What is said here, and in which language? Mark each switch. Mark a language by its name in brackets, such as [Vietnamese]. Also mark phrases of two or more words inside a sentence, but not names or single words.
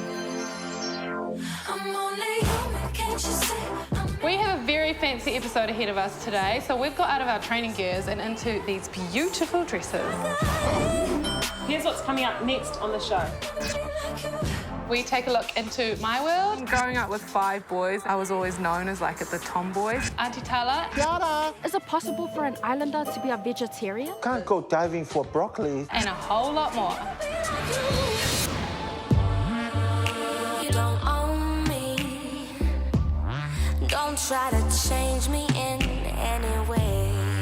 [English] We have a very fancy episode ahead of us today, so we've got out of our training gears and into these beautiful dresses. Here's what's coming up next on the show. We take a look into my world. Growing up with 5 boys, I was always known as like the tomboys. Aunty Tala. Is it possible for an islander to be a vegetarian? Can't go diving for broccoli. And a whole lot more. You don't own me. Don't try to change me in any way.